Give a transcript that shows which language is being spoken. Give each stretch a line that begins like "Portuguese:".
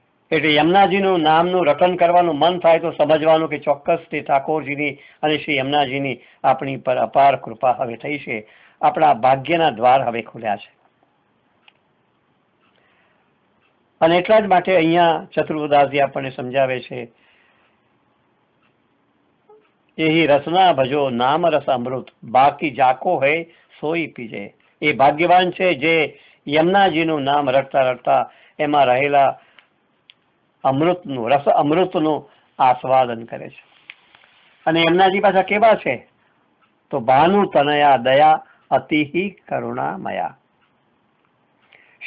Gujarati: એટલે યમુનાજીનું નામનું રટન કરવાનું મન થાય તો સમજવાનું કે ચોક્કસ શ્રી ઠાકોરજીની અને શ્રી યમુનાજીની આપણી પર અપાર કૃપા હવે થઈ છે. આપણા ભાગ્યના દ્વાર હવે ખુલ્યા છે. અને એટલા જ માટે અહીંયા ચતુર્વદાસજી આપણને સમજાવે છે
Hindi: यही रसना भजो नाम रस अमृत बाकी जाको है सोई पीजे।
Gujarati: એ ભાગ્યવાન છે જે યમુનાજીનું નામ રટતા રટતા એમાં રહેલા અમૃતનું રસ અમૃતનું આસ્વાદન કરે છે। અને યમુનાજી પાછા કેવા છે તો ભાનુ તનયા દયા અતિહી કરુણામયા।